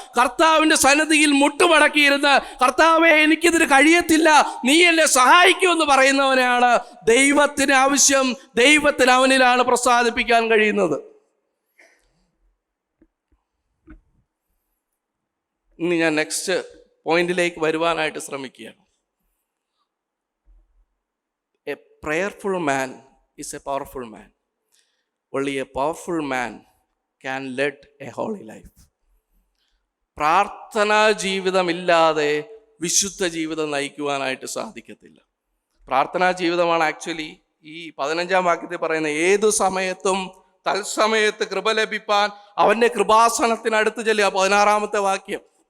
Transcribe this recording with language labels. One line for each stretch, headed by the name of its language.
Malayalam: കർത്താവിൻ്റെ സന്നിധിയിൽ മുട്ടുമടക്കിയിരുന്ന് കർത്താവേ എനിക്കിതിന് കഴിയത്തില്ല, നീ എന്നെ സഹായിക്കുമെന്ന് പറയുന്നവനാണ് ദൈവത്തിന് ആവശ്യം. ദൈവത്തിന് അവനിലാണ് പ്രസാദിപ്പിക്കാൻ കഴിയുന്നത്. ഇനി ഞാൻ നെക്സ്റ്റ് പോയിന്റിലേക്ക് വരുവാനായിട്ട് ശ്രമിക്കുകയാണ്.
English: A prayerful man is a powerful man. Only a powerful man can lead a holy life.
Malayalam: പ്രാർത്ഥനാ ജീവിതമില്ലാതെ വിശുദ്ധ ജീവിതം നയിക്കുവാനായിട്ട് സാധിക്കത്തില്ല. പ്രാർത്ഥനാ ജീവിതമാണ് ആക്ച്വലി ഈ 15-ാം വാക്യത്തിൽ പറയുന്ന ഏതു സമയത്തും തത്സമയത്ത് കൃപ ലഭിപ്പാൻ അവൻ്റെ കൃപാസനത്തിനടുത്ത് ചെല്ലുക. 16-ാമത്തെ വാക്യം.